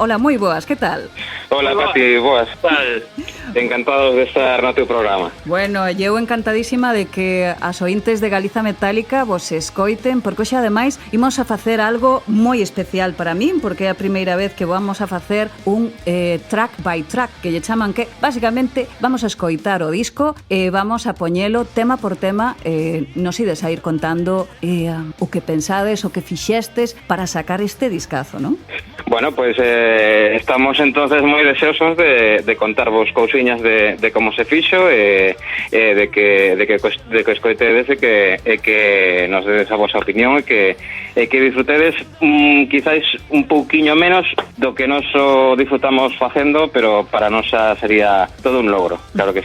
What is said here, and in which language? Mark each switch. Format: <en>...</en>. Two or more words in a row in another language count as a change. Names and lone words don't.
<gl>Ola, moi boas, que tal? Hola, Pati, boas. Tal? Encantados de estar no teu programa. Bueno, eu encantadísima de que as ointes de Galiza Metálica vos escoiten, porque hoxe ademais imos a facer algo moi especial para min, porque é a primeira vez que vamos a facer un</gl> <en>track by track,</en> <gl>que lle chaman, que basicamente vamos a escoitar o disco e vamos a poñelo tema por tema, nos ides a ir contando o que pensades, o que fixestes para sacar este discazo, non?</gl> <es>Bueno, pues</es> <gl>estamos entonces moi deseosos de contarvos cousiñas de como se fixo e de que escoitedes e que nos dedes a vosa opinión e que disfrutedes quizáis un pouquiño menos do que nos disfrutamos facendo, pero para nós sería todo un logro, claro que sí.</gl>